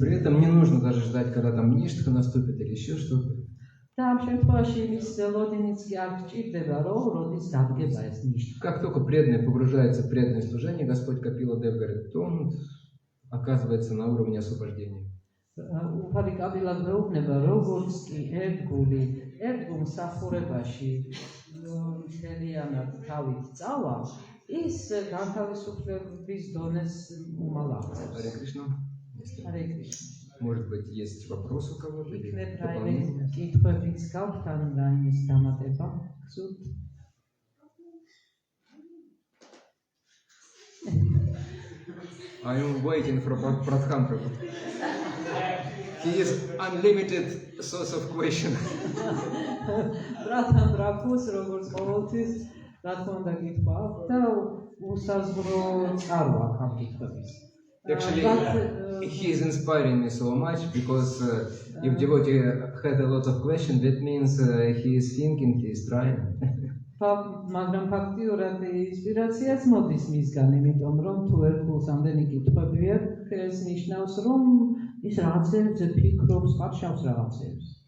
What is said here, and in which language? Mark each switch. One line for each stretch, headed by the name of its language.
Russian: При этом не нужно даже ждать, когда там ништха наступит или еще что-то.
Georgian: და ამ შემთხვევაში ის ლოდინიც კი არ გჭირდება, რომ როდის დადგება ეს ნიშნა.
Russian: Как только преданный погружается в преданное служение, Господь Капила Дев говорит, то он оказывается на уровне освобождения.
Georgian: უფალი კაბილა გვეუბნება, როგორც კი ერთგული მსახურებაში მთლიანად თავით წავა, ის განთავისუფლების დონეს უმალ აღწევს.
Russian: Харе Кришна. Харе Кришна. Может быть, есть вопрос у кого-то? или
Georgian: იქნებ რაიმე
Russian: дополнительный?
Georgian: კითხვებიც გაქვთ ან რაიმის დამატება გსურთ?
English: I am waiting for Pradhan Prabhu. He is unlimited source of question.
Georgian: Pradhan Prabhu's როგორც ყოველთვის რა თქმა უნდა კითხვა აქვს და უსაზღვრო წყარო აქვს ამ კითხვების.
English: Actually, he is inspiring me so much because if devotee has a lot of questions, that means he is thinking, he is trying.
Georgian: მაგრამ ფაქტიურად ინსპირაციაც მოდის მისგან, იმიტომ რომ თუ ერთგულს ამდენი კითხვები აქვს, ეს ნიშნავს, რომ ის რაღაცებზე ფიქრობს, ხარშავს რაღაცებს.